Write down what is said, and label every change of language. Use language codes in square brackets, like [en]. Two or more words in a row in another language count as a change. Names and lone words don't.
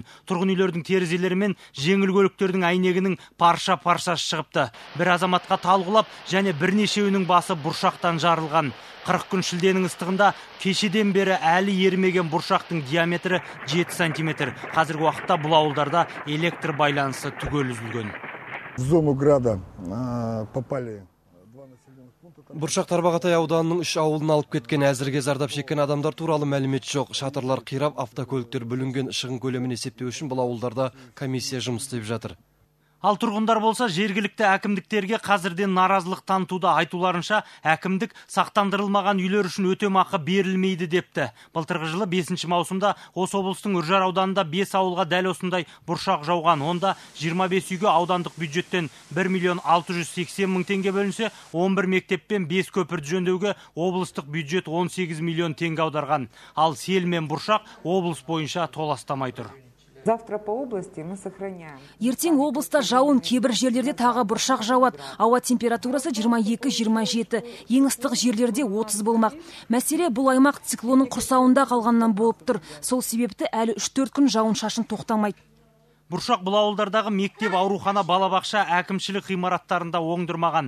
[kk] Тұрғын үйлердің терезелері мен жеңіл көліктердің әйнегінің парша-паршасы шығыпты. Бір азаматқа талғылап және бірнешеуінің басы бұршақтан жарылған. 40 күн шілденің ыстығында кешеден бері әлі ерімеген бұршақтың диаметрі 7 сантиметр. Қазіргі уақытта бұл ауылдарда электр байланысы түгел үзілген. [ru] В зону града попали. [kk] Бұршақ Тарбағатай ауданының 3 ауылын алып кеткен. Әзірге зардап шеккен адамдар туралы мәлімет жоқ. Шатырлар қирап, автокөліктер бүлінген. Шығын көлемін есептеу үшін бұл ауылдарда комиссия жұмыс істеп жатыр. Ал тұрғындар болса жергілікті әкімдіктерге қазірден наразылық танытуда. Айтуларынша әкімдік сақтандырылмаған үйлер үшін өтемақы берілмейді депті. Былтырғы жылы 5 маусымда осы облыстың Үржар ауданында 5 ауылға дәл осындай бұршақ жауған. Онда 25 үйге аудандық бюджеттен 1 680 000 теңге бөлінсе, 11 мектеп пен 5 көпірді жөндеуге облыстық бюджет 18 миллион теңге аударған. Ал сел мен бұршақ облыс бойынша толастамай тұр. [ru] Завтра по области мы сохраняем. [kk] Ертең облыста жауын, кейбір жерлерде тағы бұршақ жауады. Ауа температурасы 22-27, ең ыстық жерлерде 30 болмақ. Мәселе бұл аймақ циклонның құрсауында қалғаннан болып тұр. Сол себепті әлі 3-4 күн жауын шашын тоқтамайды. Бұршақ бұл ауылдардағы мектеп, аурухана, балабақша, әкімшілік ғимараттарында оңдырмаған.